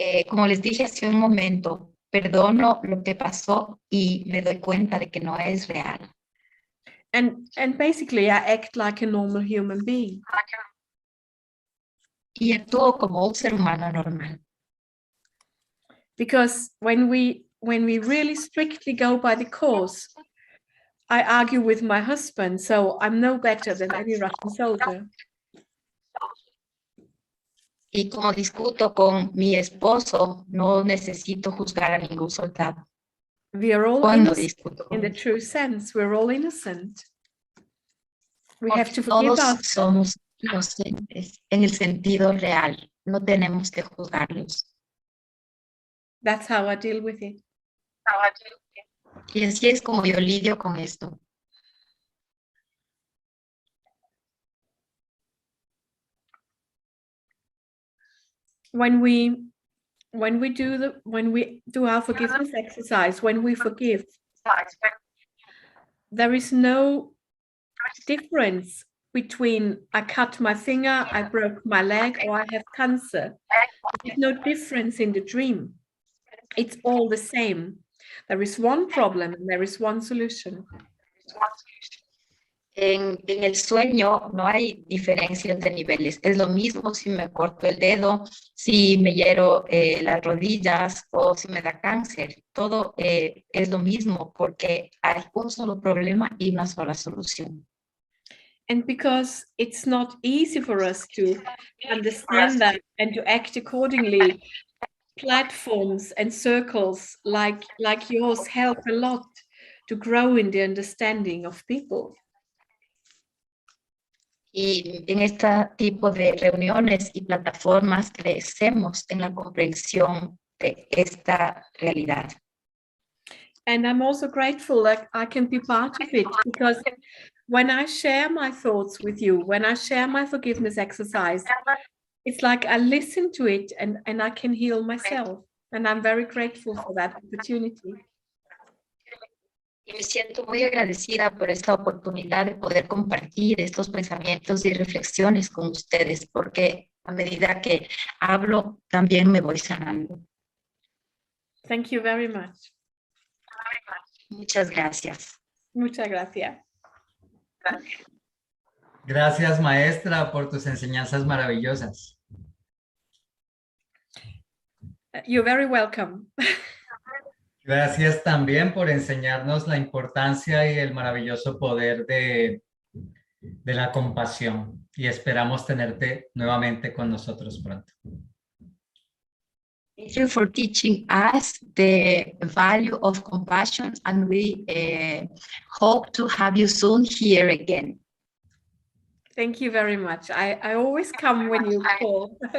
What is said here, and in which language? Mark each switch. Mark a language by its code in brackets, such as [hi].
[es] Como les dije hace un momento, perdono lo que pasó y me doy cuenta de que no es real. [en] And basically, I act like a normal human being. [es] Y actúo como un ser humano normal. [en] Because when we really strictly go by the course, I argue with my husband, so I'm no better than any Russian soldier. [es] Y como discuto con mi esposo, no necesito juzgar a ningún soldado. [en] We are all [es] Cuando [en] innocent [es] discuto [en] in the true sense. We're all innocent. We have to forgive [es] todos [en] ourselves. [es] somos inocentes en el sentido real. No tenemos que juzgarlos. [en] That's how I deal with it. [es] Y así es como yo lidio con esto. [en] When we do our forgiveness exercise, when we forgive, there is no difference between I cut my finger, I broke my leg, or I have cancer. There's no difference in the dream. It's all the same. There is one problem and there is one solution. [es] En el sueño no hay diferencias de niveles. Es lo mismo si me corto el dedo, si me hiero las rodillas o si me da cáncer. Todo es lo mismo porque hay un solo problema y una sola solución. [en] And because it's not easy for us to understand that and to act accordingly, platforms and circles like yours help a lot to grow in the understanding of people. [es] Y en este tipo de reuniones y plataformas crecemos en la comprensión de esta realidad. [en] And I'm also grateful that I can be part of it, because when I share my thoughts with you, when I share my forgiveness exercise, it's like I listen to it and I can heal myself. And I'm very grateful for that opportunity. [es] Y me siento muy agradecida por esta oportunidad de poder compartir estos pensamientos y reflexiones con ustedes, porque a medida que hablo, también me voy sanando. [en] Thank you very much. [es] Muchas gracias. Muchas gracias. Gracias, maestra, por tus enseñanzas maravillosas. [en] You're very welcome. [es] Gracias también por enseñarnos la importancia y el maravilloso poder de la compasión. Y esperamos tenerte nuevamente con nosotros pronto. [en] Thank you for teaching us the value of compassion, and we hope to have you soon here again. Thank you very much. I always come when you call.